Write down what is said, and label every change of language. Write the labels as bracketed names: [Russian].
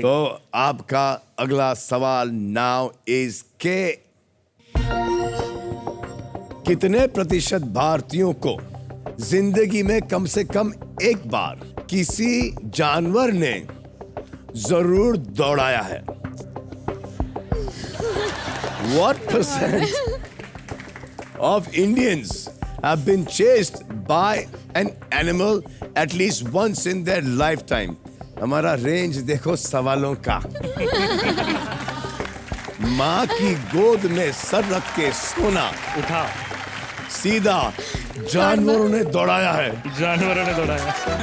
[Hindi] तो आपका अगला सवाल नाउ इज के कितने प्रतिशत भारतीयों को जिंदगी में कम से कम एक बार किसी जानवर ने जरूर दौड़ाया है? [English] What percent of Indians have been chased by an animal at least once in their lifetime? [Hindi] हमारा रेंज देखो सवालों का। माँ की गोद में सर रख के सोना, उठा, सीधा जानवरों ने दौड़ाया है। जानवरों ने दौड़ाया।